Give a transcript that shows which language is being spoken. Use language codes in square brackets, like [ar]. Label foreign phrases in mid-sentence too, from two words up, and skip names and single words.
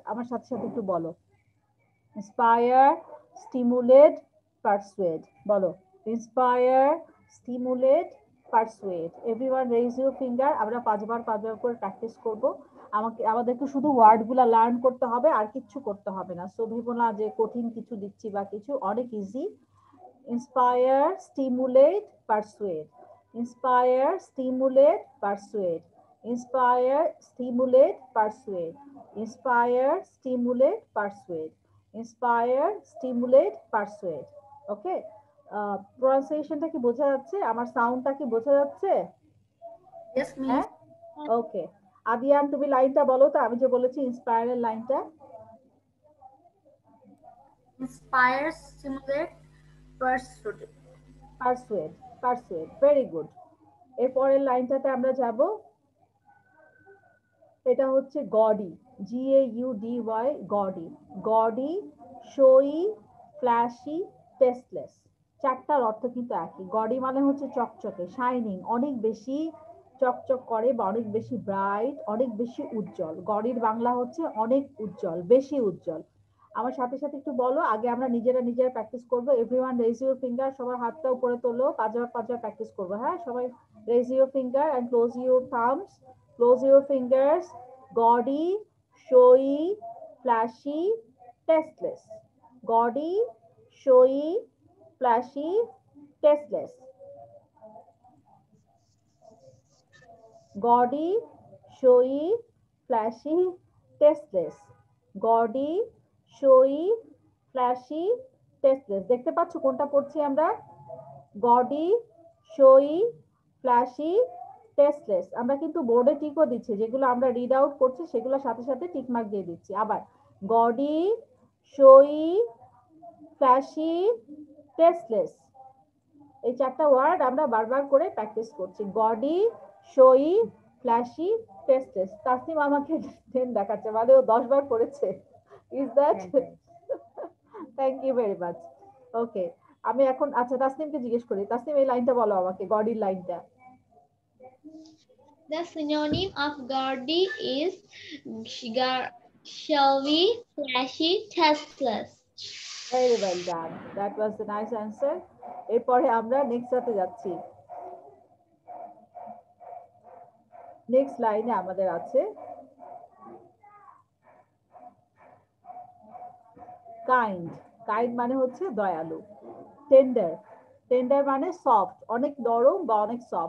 [bn] আমার সাথে সাথে একটু বলো, [en] inspire, stimulate, persuade. [bn] বলো, [en] inspire, stimulate, persuade. everyone raise your finger. [bn] আমরা 5বার করে প্র্যাকটিস করব। আমাদেরকে শুধু ওয়ার্ডগুলো লার্ন করতে হবে, আর কিচ্ছু করতে হবে না। সো ভেবো না যে কঠিন কিছু দিচ্ছি বা কিছু, অনেক ইজি। [en] Inspire, stimulate, persuade. Inspire, stimulate, persuade. Inspire, stimulate, persuade. Inspire, stimulate, persuade. Inspire, stimulate, persuade. [bn] Okay? প্রনাউন্সিয়েশনটা কি বোঝা যাচ্ছে? আমার সাউন্ডটা কি বোঝা যাচ্ছে? [en] Yes, miss. [bn] হ্যাঁ, ওকে। আদিয়ান, তুমি লাইনটা বলো তো, আমি যে বলেছি ইন্সপায়ারের লাইনটা। [en] Inspire, stimulate, persuade. persuade, persuade, very good. [bn] এরপরের লাইনটাতে আমরা যাব, এটা হচ্ছে [en] gaudy, GAUDY, gaudy. gaudy, showy, flashy, tasteless. [bn] 4টার অর্থ কিন্তু একই। গডি মানে হচ্ছে চকচকে, শাইনিং, অনেক বেশি চকচক করে বা অনেক বেশি ব্রাইট, অনেক বেশি উজ্জ্বল। গডির বাংলা হচ্ছে অনেক উজ্জ্বল, বেশি উজ্জ্বল। আমার সাথে সাথে একটু বলো, আগে আমরা নিজেরা প্র্যাকটিস করবো। [en] everyone raise your finger, [bn] সবার হাতটা উপরে তোলো, 5বার প্র্যাকটিস করবো। হ্যাঁ, সবাই [en] raise your finger and close your thumbs. Close your fingers. Gaudy, showy, flashy, tasteless. Gaudy, showy, flashy, tasteless. Gaudy, showy, flashy, tasteless. Gaudy, showy, flashy, tasteless. [bn] দেখতে পাচ্ছ কোনটা পড়ছি আমরা? [en] gaudy, showy, flashy, tasteless. [bn] আমরা কিন্তু বোর্ডে টিকও দিচ্ছি, যেগুলো আমরা [en] read out [bn] করছি সেগুলোর সাথে সাথে [en] tick mark [bn] দিয়ে দিচ্ছি। আবার [en] gaudy, showy, flashy, tasteless. [bn] এই 4টা ওয়ার্ড আমরা বারবার করে প্র্যাকটিস করছি। [en] gaudy, showy, flashy, tasteless. [bn] তাসনিম আমাকে 10 দেখাচ্ছে, মানে ও 10বার পড়েছে। [en] is that? thank you very much. [bn] ওকে, আমি এখন আচ্ছা তাসনিমকে জিজ্ঞেস করি। তাসনিম, এই লাইনটা বলো আমাকে, গডির লাইনটা। [en] The synonym of gaudy is showy, flashy, tasteless. Very well done. That was the nice answer. [bn] এরপরে আমরা নেক্সটটাতে যাচ্ছি। নেক্সট লাইনে আমাদের আছে কাইন্ড। কাইন্ড মানে হচ্ছে দয়ালু। [en] tender, tender [bn] মানে সফট, অনেক নরম বা অনেক সফট।